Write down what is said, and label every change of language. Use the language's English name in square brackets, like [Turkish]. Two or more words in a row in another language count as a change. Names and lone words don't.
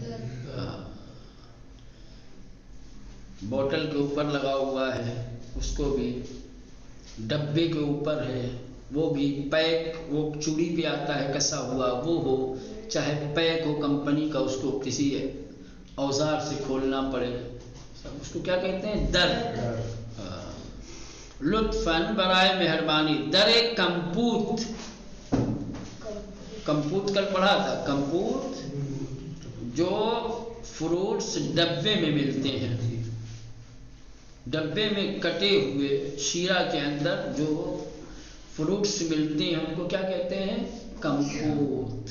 [Urdu] بوتل کے اوپر لگا ہوا ہے اس کو بھی، ڈبے کے اوپر ہے وہ بھی، پیک وہ چوڑی پہ آتا ہے کسا ہوا وہ ہو، چاہے پیک ہو کمپنی کا، اس کو کسی اوزار سے کھولنا پڑے، اس کو کیا کہتے ہیں؟ در. [Persian] لطفاً برائے مہربانی در کمپوت. [Urdu] کمپوت کل پڑھا تھا، کمپوت جو فروٹس ڈبے میں ملتے ہیں، ڈبے میں کٹے ہوئے شیرہ کے اندر جو فروٹس ملتے ہیں ان کو کیا کہتے ہیں؟ کمپوت.